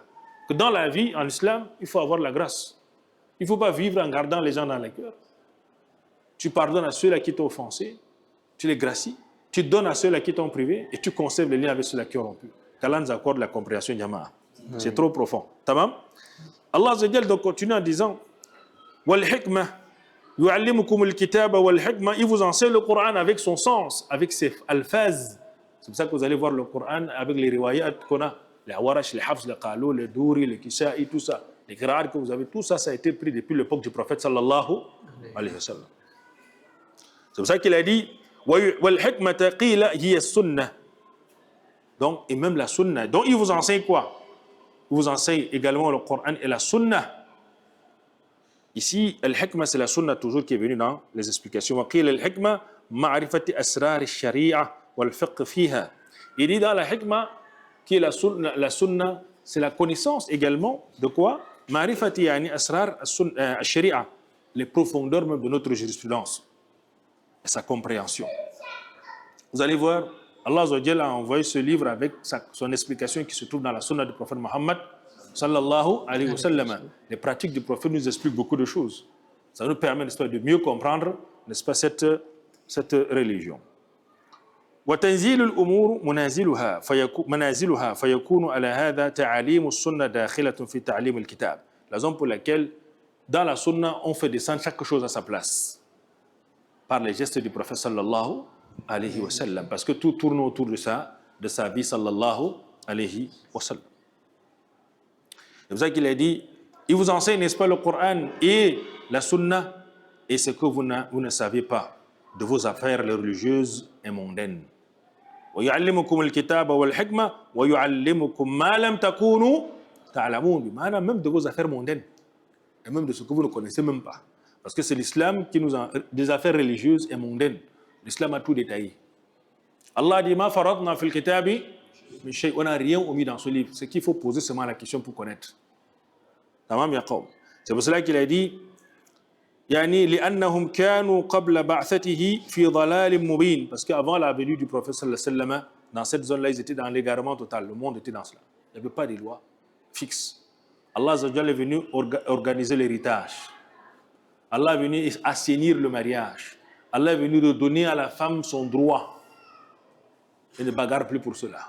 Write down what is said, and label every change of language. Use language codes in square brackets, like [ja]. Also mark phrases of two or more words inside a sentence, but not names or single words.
[fr] Que dans la vie, en islam, il faut avoir la grâce. Il ne faut pas vivre en gardant les gens dans les cœurs. Tu pardonnes à ceux-là qui t'ont offensé, tu les gracies, tu donnes à ceux-là qui t'ont privé et tu conserves les liens avec ceux-là qui ont rompu. Qu'Allah nous accorde la compréhension Jama'a. C'est trop profond. Tamam? Allah [ar] عز وجل [fr] donc continue en disant [ar] والحكمة يعلمكم الكتاب والحكمة, [fr] il vous enseigne le Coran avec son sens, avec ses alphaz. C'est pour ça que vous allez voir le Coran avec les riwayat qu'on a, les Awarash, les Hafs, les Qalou, les Douri, les Kisa'i, tout ça. Les grades que vous avez, tout ça, ça a été pris depuis l'époque du prophète [ar] صلى الله عليه وسلم. [fr] C'est pour ça qu'il a dit [ar] والحكمة قيل هي سنة. [fr] Donc, et même la sunnah. Donc, il vous enseigne quoi? Il vous enseigne également le Coran et la sunnah. Ici, al-hikmah, c'est la sunnah toujours qui est venue dans les explications. [ar] وقيل الحكمة معرفة أسرار الشريعة والفقه فيها. [fr] Il dit dans la hikmah qui est la sunnah, c'est la connaissance également de quoi? [ar] معرفة يعني أسرار الشريعة, [fr] les profondeurs même de notre jurisprudence et sa compréhension. Vous allez voir, Allah [ar] عز وجل [fr] a envoyé ce livre avec son explication qui se trouve dans la sunna du prophète Mohammed [ar] صلى الله عليه وسلم. [fr] Les pratiques du prophète nous expliquent beaucoup de choses. Ça nous permet, n'est-ce pas, de mieux comprendre, n'est-ce pas, cette religion. [ar] وتنزيل الأمور منازلها فيكون على هذا تعاليم السنة داخلة في تعليم الكتاب. [fr] La raison pour laquelle dans la sunna on fait descendre chaque chose à sa place par les gestes du prophète [ar] صلى الله عليه وسلم, [fr] parce que tout tourne autour de sa vie [ar] صلى الله عليه وسلم. [fr] C'est pour ça qu'il a dit, il vous enseigne, n'est-ce pas, le Coran et la sunna, et ce que vous ne savez pas de vos affaires religieuses et mondaines. [ar] وَيُعَلِّمُكُمُ الْكِتَابَ وَالْحِكْمَةَ وَيُعَلِّمُكُمْ مَا لَمْ تَكُونُوا تَعْلَمُونَ. [fr] Même de vos affaires mondaines, et même de ce que vous ne connaissez même pas. Parce que c'est l'islam qui nous a des affaires religieuses et mondaines. L'islam a tout détaillé. Allah dit [ar] ما فرطنا في الكتاب من شيء. [fr] On n'a rien omis dans ce livre. Ce qu'il faut poser seulement la question pour connaître. [ar] تمام يا قوم. [fr] C'est pour cela qu'il a dit [ar] يعني لأنهم كانوا قبل بعثته في ضلال مبين. [fr] Parce qu'avant la venue du prophète [ar] صلى الله عليه وسلم, [fr] dans cette zone-là, ils étaient dans l'égarement total. Le monde était dans cela. Il n'y avait pas de loi fixe. Allah [ar] عز وجل [fr] est venu organiser l'héritage. Allah est venu assainir le mariage. Allah est venu donner à la femme son droit. Et ne bagarre plus pour cela.